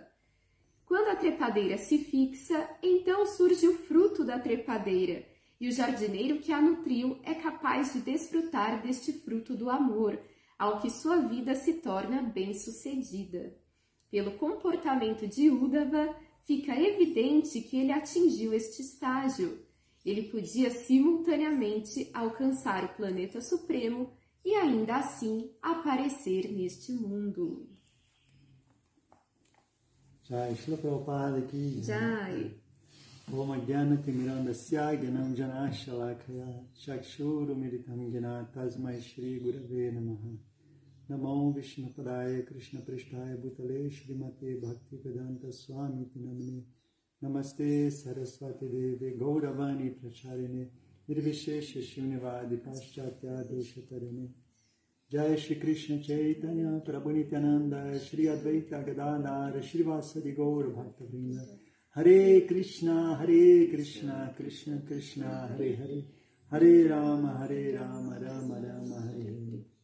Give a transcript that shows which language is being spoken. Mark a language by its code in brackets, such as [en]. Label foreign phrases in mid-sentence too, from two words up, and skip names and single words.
[pt] Quando a trepadeira se fixa, então surge o fruto da trepadeira, e o jardineiro que a nutriu é capaz de desfrutar deste fruto do amor, ao que sua vida se torna bem-sucedida. Pelo comportamento de Uddhava, fica evidente que ele atingiu este estágio. Ele podia simultaneamente alcançar o planeta supremo e ainda assim aparecer neste mundo. [hi] Jai, Srila Prabhupada ki Jai. [sa] Om Ajnana Timirandasya Gyanam Jana Shalakaya Chakshuru Militam Jana Tasmai Shri Gurave Namaha Namo Vishnu Padaya Krishna Prestaya Bhutale Shrimate Bhakti Vedanta Swami Tinamne Namaste Saraswati Deve Gauravani Pracharine Nirvishesha Shunivadi Paschatya Deshatarine Jai Shri Krishna Chaitanya Prabhu Nityananda Shri Advaita Gadadhara Shri Vasadi Gaura Bhakta Vrinda Hare Krishna Krishna Krishna Hare Hare Hare Rama Rama Rama Hare Hare.